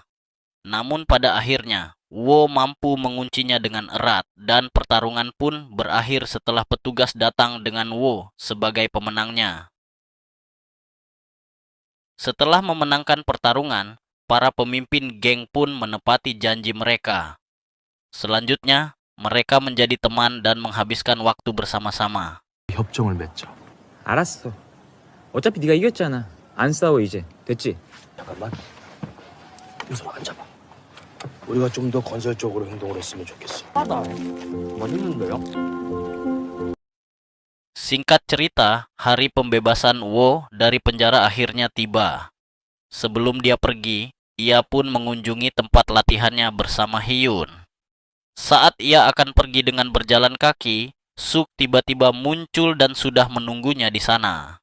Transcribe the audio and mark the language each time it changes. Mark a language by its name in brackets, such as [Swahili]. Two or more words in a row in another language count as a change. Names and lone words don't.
[Indonesian] Namun pada akhirnya, Wo mampu menguncinya dengan erat dan pertarungan pun berakhir setelah petugas datang dengan Wo sebagai pemenangnya. Setelah memenangkan pertarungan, para pemimpin geng pun menepati janji mereka. Selanjutnya, mereka menjadi teman dan menghabiskan waktu bersama-sama. [Korean] 협정을 맺자. 알았어. 어차피 네가 이겼잖아. 안 싸워 이제. 됐지? 잠깐만. 윤선아 앉아봐. 우리가 좀 더 건설적으로 행동을 했으면 좋겠어. [Indonesian] Singkat cerita, hari pembebasan Wo dari penjara akhirnya tiba. Sebelum dia pergi, ia pun mengunjungi tempat latihannya bersama Hyun. Saat ia akan pergi dengan berjalan kaki, Suk tiba-tiba muncul dan sudah menunggunya di sana.